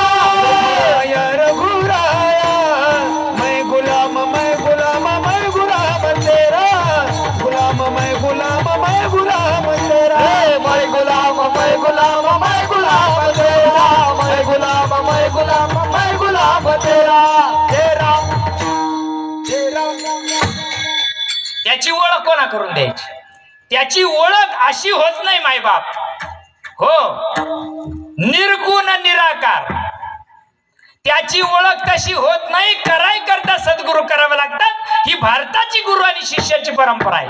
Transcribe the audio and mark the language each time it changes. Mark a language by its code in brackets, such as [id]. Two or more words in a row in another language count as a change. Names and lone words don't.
[hi] रघुराया मैं गुलाम मैं गुलाम मैं गुलाम तेरा, गुलाम मैं गुलाम मैं गुलाम तेरा, मैं गुलाम मैं गुलाम मैं गुलाम तेरा, मैं गुलाम मैं गुलाम मैं गुलाम तेरा, तेरा तेरा. [mr] त्याची ओळख कोणा करून द्यायची? त्याची ओळख अशी होत नाही मायबाप. हो, निर्गुण निराकार त्याची ओळख तशी होत नाही. कराय करता सद्गुरू करावे लागतात. ही भारताची गुरु आणि शिष्याची परंपरा आहे.